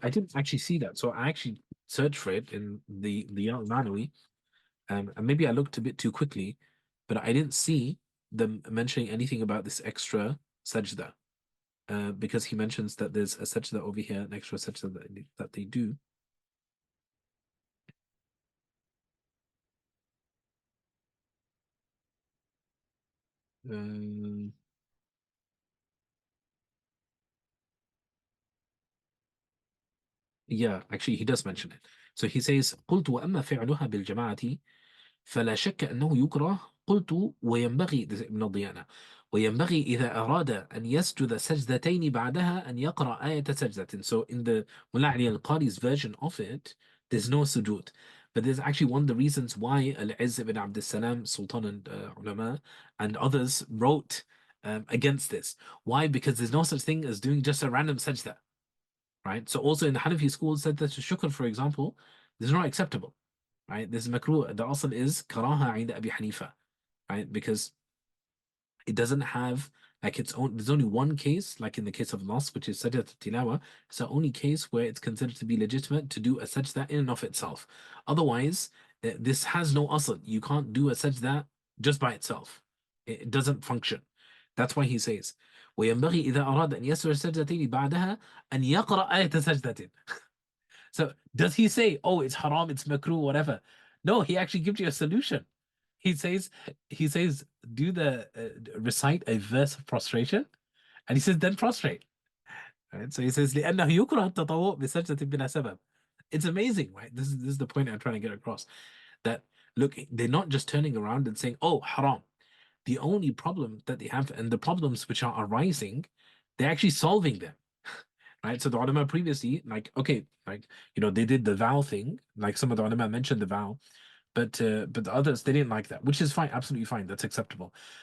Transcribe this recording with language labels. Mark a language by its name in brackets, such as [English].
[English] I didn't actually see that, so I actually searched for it in the Al-Manawi, and maybe I looked a bit too quickly, but I didn't see them mentioning anything about this extra sajda, because he mentions that there's a sajda over here, an extra sajda that they do. Yeah, actually, he does mention it. So he says, [Arabic] قلت وأما فعلها بالجماعة فلا شك أنه يكره. قلت وينبغي من الضيانة وينبغي إذا أراد أن يسجد سجدتين بعدها أن يقرأ آية سجدة. [English] So in the Mulla Ali al-Qari's version of it, there's no sujood. But there's actually one of the reasons why Al-Izz ibn Abd al-Salam, Sultan and ulama, and others wrote against this. Why? Because there's no such thing as doing just a random sajda. Right? So also in the Hanafi school said that shukr, for example, this is not acceptable. Right? This is makruh. The asl is karaha عند Abi Hanifa. Right? Because it doesn't have like its own, there's only one case, like in the case of Nas, which is sajdat tilawa. It's the only case where it's considered to be legitimate to do a sajda in and of itself. Otherwise, this has no asl. You can't do a sajda just by itself. It doesn't function. That's why he says, [Arabic] وينبغي إذا أراد أن يسجد سجدتين بعدها أن يقرأ آية سجدة. [English] So does he say, oh, it's haram, it's makruh, whatever? No, he actually gives you a solution. He says, do the recite a verse of prostration, and he says, then prostrate. Right? So he says, [Arabic] لأنه يكره التطوع بسجدة بلا سبب. [English] It's amazing, right? This is the point I'm trying to get across. That look, they're not just turning around and saying, oh, haram. The only problem that they have, and the problems which are arising, they're actually solving them. Right? So the ulama previously, like, okay, like, they did the vow thing, like some of the ulama mentioned the vow, but the others, they didn't like that, which is fine, absolutely fine, that's acceptable.